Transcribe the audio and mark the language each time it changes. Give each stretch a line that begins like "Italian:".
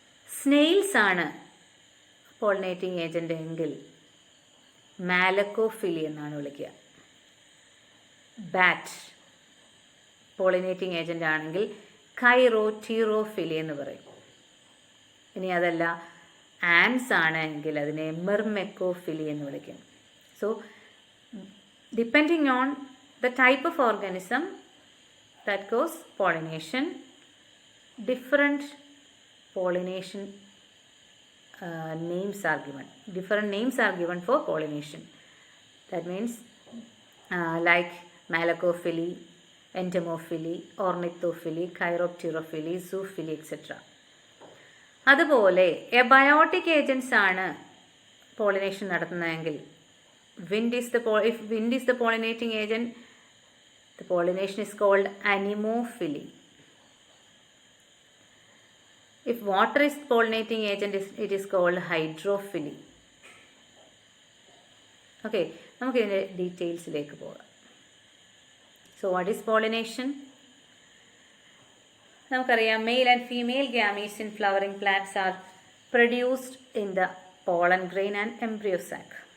Malayalam: Snails ആണ് pollinating agent എങ്കിൽ മാലക്കോഫിലി എന്നാണ് വിളിക്കുക. ബാറ്റ് പോളിനേറ്റിംഗ് ഏജൻ്റ് ആണെങ്കിൽ കൈറോറ്റീറോഫിലി എന്ന് പറയും. ഇനി അതല്ല ആൻസ് ആണ് എങ്കിൽ അതിനെ മെർമെക്കോഫിലി എന്ന് വിളിക്കും.
English: So depending on the type of organism that goes pollination, different pollination names are given. Different names are given for pollination. That means like malacophily, entomophily, ornithophily, chiropterophily, zoophily, etc.
Malayalam: അതുപോലെ എബയോട്ടിക് ഏജൻസ് ആണ് pollination നടത്തുന്നതെങ്കിൽ
English: if wind is the pollinating agent, the pollination is called anemophily. If water is the pollinating agent, it is called hydrophily. Okay,
Malayalam: നമുക്ക് ഇതിൻ്റെ ഡീറ്റെയിൽസിലേക്ക് പോകാം.
English: So what is pollination?
Malayalam: നമുക്കറിയാം
English: Male and female gametes in flowering plants are produced in the pollen grain and embryo sac.